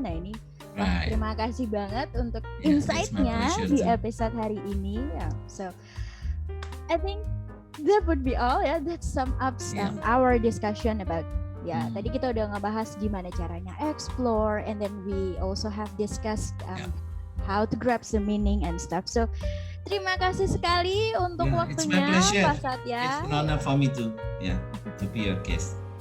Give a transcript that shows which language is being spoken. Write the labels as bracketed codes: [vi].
[id] Nah ini terima kasih banget untuk insight-nya di episode hari ini. [en] So I think that would be all. That sum up our discussion about [id] Ya, tadi kita udah ngebahas gimana caranya explore, [en] and then we also have discussed how to grasp the meaning and stuff. [id] So, terima kasih sekali untuk waktunya, Pak Satya. [en] It's an honor for me to be your guest.